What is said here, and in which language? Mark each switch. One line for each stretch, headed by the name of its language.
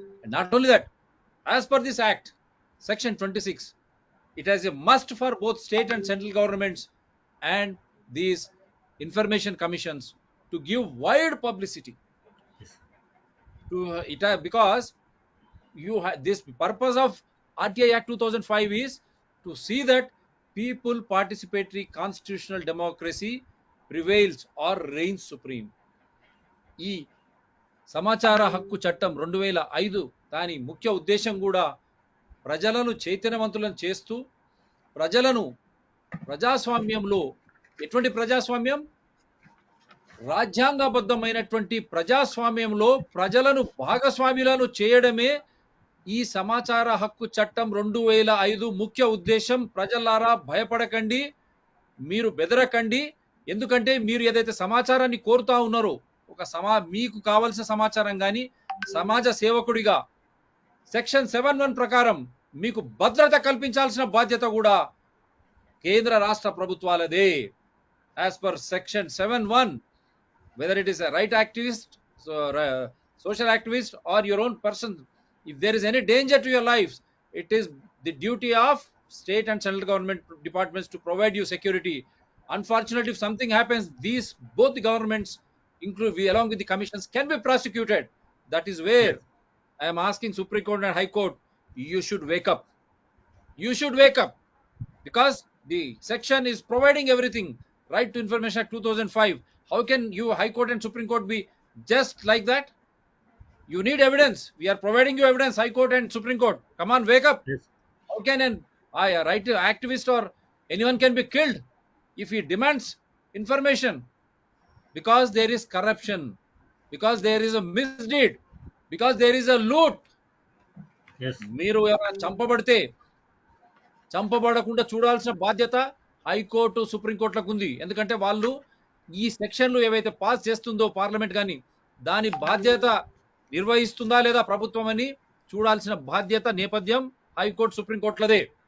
Telugu: And not only that, as per this act, section 26, it has a must for both state and central governments and these information commissions to give wide publicity Yes. to it, because this purpose of RTI Act 2005 is to see that people participatory constitutional democracy prevails or reigns supreme. ఈ సమాచార హక్కు చట్టం 2005 దాని ముఖ్య ఉద్దేశం కూడా ప్రజలను చైతన్యవంతులను చేస్తూ ప్రజలను ప్రజాస్వామ్యంలో, ఎటువంటి ప్రజాస్వామ్యం, రాజ్యాంగబద్ధమైనటువంటి ప్రజాస్వామ్యంలో ప్రజలను భాగస్వాములను చేయడమే ఈ సమాచార హక్కు చట్టం 2005 ముఖ్య ఉద్దేశం. ప్రజలారా భయపడకండి, మీరు బెదరకండి. ఎందుకంటే మీరు ఏదైతే సమాచారాన్ని కోరుతా ఉన్నారో, మీకు కావాల్సిన సమాచారం కానీ సమాజ సేవకుడిగా సెక్షన్ 7(1) ప్రకారం మీకు భద్రత కల్పించాల్సిన బాధ్యత కూడా కేంద్ర రాష్ట్ర ప్రభుత్వాలదే.
English: As per section 7(1), whether it is a right activist, social activist, or your own person, if there is any danger to your lives, it is the duty of state and central government departments to provide you security. Unfortunately, if something happens, both the governments, along with the commissions, can be prosecuted. That is where I am asking Supreme Court and High Court, you should wake up. You should wake up, because the section is providing everything. Right to Information Act 2005. How can you, High Court and Supreme Court, be just like that? You need evidence. We are providing you evidence, High Court and Supreme Court. Come on, wake up. Yes. How can a right activist or anyone can be killed if he demands information? Because there is corruption, because there is a misdeed, because there is a loot. Yes.
Telugu: మీరు ఎవరైనా చంపబడకుండా చూడాల్సిన బాధ్యత high court, సుప్రీంకోర్టులకు ఉంది. ఎందుకంటే వాళ్ళు ఈ సెక్షన్లు ఏవైతే పాస్ చేస్తుందో పార్లమెంట్ కానీ, దాని బాధ్యత నిర్వహిస్తుందా లేదా ప్రభుత్వం అని చూడాల్సిన బాధ్యత, నేపథ్యం హైకోర్టు, సుప్రీంకోర్టులదే.